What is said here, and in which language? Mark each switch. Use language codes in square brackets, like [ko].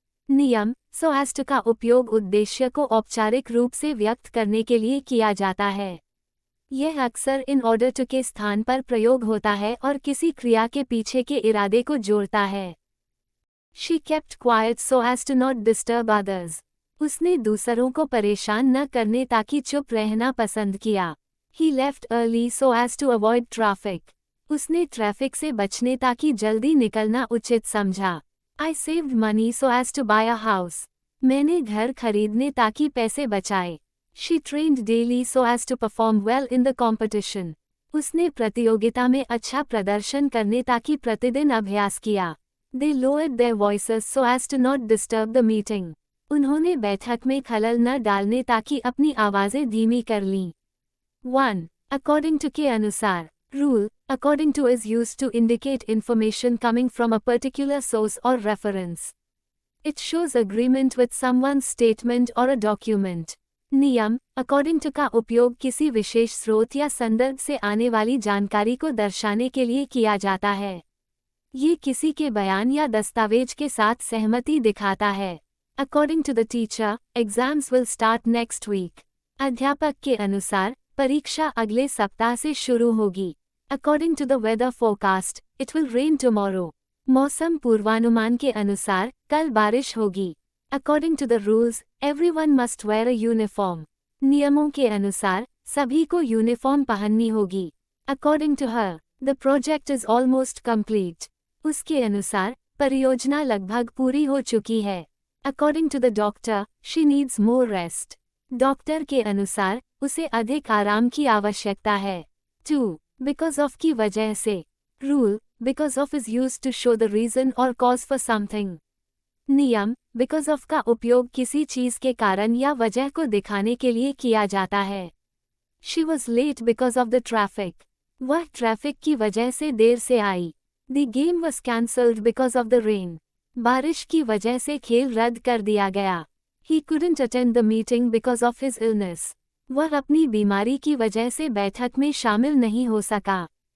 [hi] नियम, so as to का उपयोग उद्देश्य को औपचारिक रूप से व्यक्त करने के लिए किया जाता है। यह अक्सर in order to के स्थान पर प्रयोग होता है और किसी क्रिया के पीछे के इरादे को जोड़ता है। [en] She kept quiet so as to not disturb others. [hi] उसने दूसरों को परेशान न करने ताकि चुप रहना पसंद किया। [en] He left early so as to avoid traffic. [hi] उसने ट्रैफिक से बचने ताकि जल्दी निकलना उचित समझा। [en] I saved money so as to buy a house. [hi] मैंने घर खरीदने ताकि पैसे बचाए। [en] She trained daily so as to perform well in the competition. [hi] उसने प्रतियोगिता में अच्छा प्रदर्शन करने ताकि प्रतिदिन अभ्यास किया। [en] They lowered their voices so as to not disturb the meeting. [hi] उन्होंने बैठक में खलल न डालने ताकि अपनी आवाज़ें धीमी कर लीं। 1. [en] According to [hi] के अनुसार। [en] Rule, according to is used to indicate information coming from a particular source or reference. It shows agreement with someone's statement or a document. [hi] नियम, according to का उपयोग किसी विशेष स्रोत या संदर्भ से आने वाली जानकारी को दर्शाने के लिए किया जाता है। ये किसी के बयान या दस्तावेज के साथ सहमति दिखाता है। [en] According to the teacher, exams will start next week. [hi] अध्यापक के अनुसार, परीक्षा अगले सप्ताह से शुरू होगी। [en] According to the weather forecast, it will rain tomorrow. [hi] मौसम पूर्वानुमान के अनुसार, कल बारिश होगी। [en] According to the rules, everyone must wear a uniform. [hi] नियमों के अनुसार, सभी को यूनिफॉर्म पहननी होगी। [en] According to her, the project is almost complete. [hi] उसके अनुसार, परियोजना लगभग पूरी हो चुकी है। [en] According to the doctor, she needs more rest. [hi] Doctor के अनुसार, उसे अधिक आराम की आवश्यकता है। 2. [en] Because of [hi] की वजह से। [en] Rule, because of is used to show the reason or cause for something. [hi] नियम, because of का उपयोग किसी चीज के कारण या वजह को दिखाने के लिए किया जाता है। [en] She was late because of the traffic. [hi] वह ट्रैफिक की वजह से देर से आई। [en] The game was cancelled because of the rain. [hi] बारिश की वजह से खेल रद्द कर दिया गया। [en] He couldn't attend the meeting because of his illness. [hi] वह अपनी बीमारी की वजह से बैठक में शामिल नहीं हो सका।